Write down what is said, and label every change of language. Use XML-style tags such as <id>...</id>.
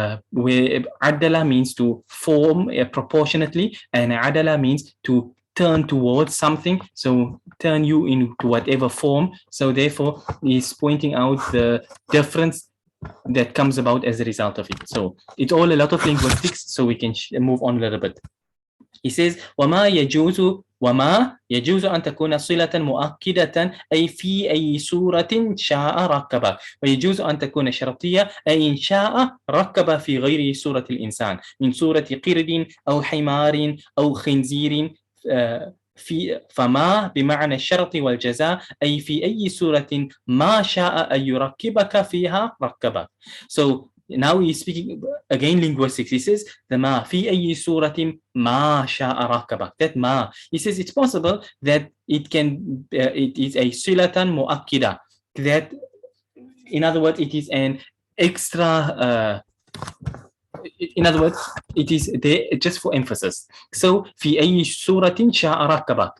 <en>Where adala means to form proportionately, and adala means to turn towards something, so turn you into whatever form. So therefore he's pointing out the difference that comes about as a result of it. So it's all a lot of linguistics, so we can move on a little bit. He says</en> <ar>وما يجوز أن تكون صلة مؤكدة أي في أي صورة شاء ركب، ويجوز أن تكون شرطية أي إن شاء ركب في غير صورة الإنسان، من صورة قرد أو حمار أو خنزير. فما بمعنى الشرط والجزاء أي في أي صورة ما شاء أن يركبك فيها ركبك.</ar> <en>So now he's speaking again linguistics. He says the ma</en> <ar>في أي صورة ما شاء ركبك.</ar> <en>That ma, he says it's possible that it can it is a silatan muakkida, that in other words it is an extra in other words, it is there just for emphasis.</en> <ar>So, في أي سورة شاء ركبك.</ar>